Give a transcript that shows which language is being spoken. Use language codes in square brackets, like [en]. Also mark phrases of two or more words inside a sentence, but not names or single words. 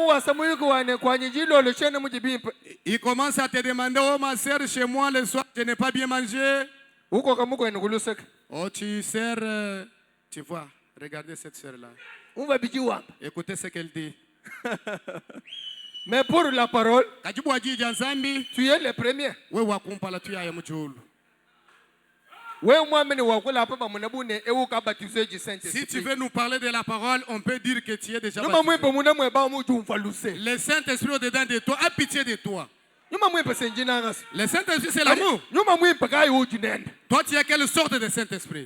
[fr] Il commence à te demander, oh ma soeur, chez moi le soir, je n'ai pas bien mangé. Oh, tu sers, tu vois, regardez cette soeur-là. Écoutez ce qu'elle dit. Mais pour la parole, [lua] Kajibu ajija nzambi. [fr] tu es le premier. [lua] We wakumpala tu ya mujulu. [fr] Si tu veux nous parler de la parole, on peut dire que tu es déjà baptisé. Le Saint-Esprit au-dedans de toi a pitié de toi. Le Saint-Esprit, c'est l'amour. Toi, tu as quelle sorte de Saint-Esprit?